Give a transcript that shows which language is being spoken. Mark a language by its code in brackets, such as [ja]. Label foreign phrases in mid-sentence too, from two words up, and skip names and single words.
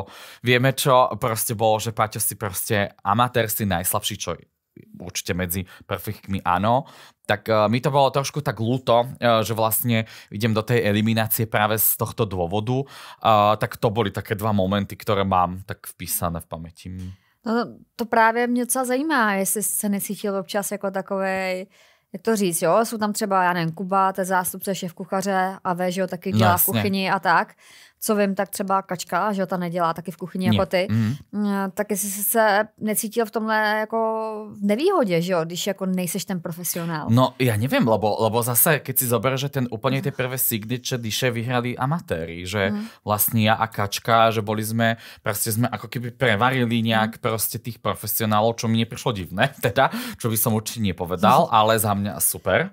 [sk] Vieme, čo proste bolo, že Paťo si proste amatér, si najslabší, čo určite medzi perfektmi áno. Tak mi to bolo trošku tak ľúto, že vlastne idem do tej eliminácie práve z tohto dôvodu. Tak to boli také dva momenty, ktoré mám tak vpísané v pamäti. [cs] No to právě mě docela zajímá, jestli se necítil občas jako takovej, jak to říct, jo, jsou tam třeba, já nevím, Kuba, ten zástupce šéf kuchaře a že jo, taky dělá v kuchyni a tak. Co vím, tak třeba Kačka, že jo, ta nedělá taky v kuchyni jako ty. Tak jestli jsi se necítil v tomhle jako v nevýhodě, že jo, když jako nejseš ten profesionál. [sk] No ja neviem, lebo zase, keď si zoberieš, že ten úplne tie prvé [en] signature diše [sk] vyhrali amatéri, že vlastne ja a Kačka, že boli sme, proste sme ako keby prevarili nejak proste tých profesionálov, čo mi neprišlo divné, teda, čo by som určite nepovedal, ale za mňa super.